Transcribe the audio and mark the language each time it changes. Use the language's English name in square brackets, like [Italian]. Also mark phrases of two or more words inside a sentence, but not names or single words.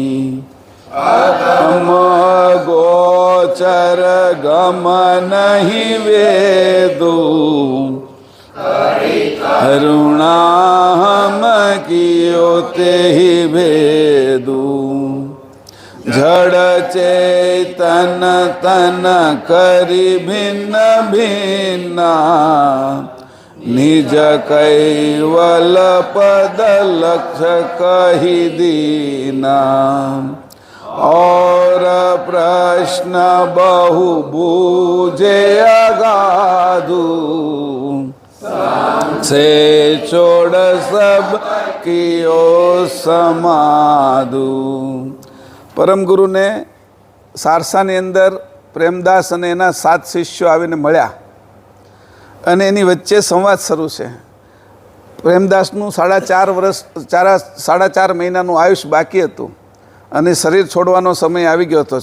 [Hindi] हम गोचर गमन ही वेदु करुणा हम कियो ते ही भेदु जड़ चेतन तन करी भिन्न भिन्ना निज कैवल पद लक्ष्य कही दीना और प्रश्न बहु बूझे अगाधु से छोड़ सब कियो समाधु। [Gujarati] પરમ ગુરુને સારસાની અંદર પ્રેમદાસ અને એના 7 શિષ્યો આવીને મળ્યા અને એની વચ્ચે સંવાદ શરૂ છે। પ્રેમદાસનું 4.5 વર્ષ 4.5 મહિનાનું આયુષ બાકી હતું અને શરીર છોડવાનો સમય આવી ગયો હતો।